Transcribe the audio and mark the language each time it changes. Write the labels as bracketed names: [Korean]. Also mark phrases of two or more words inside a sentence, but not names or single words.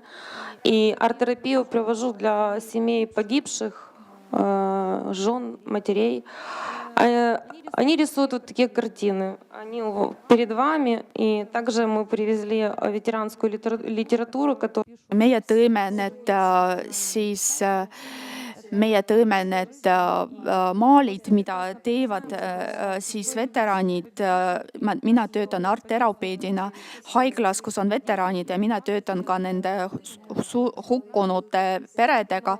[Russian] И арт-терапию провожу для семей погибших, жен, матерей. Они рисуют вот такие картины. Они перед вами. И также мы привезли ветеранскую литературу, которую... [Estonian] Meie tõime need maalid, mida teevad siis veteranid. Mina töötan art-terapeedina haiglas, kus on veteranid ja mina töötan ka nende hukkunute peredega.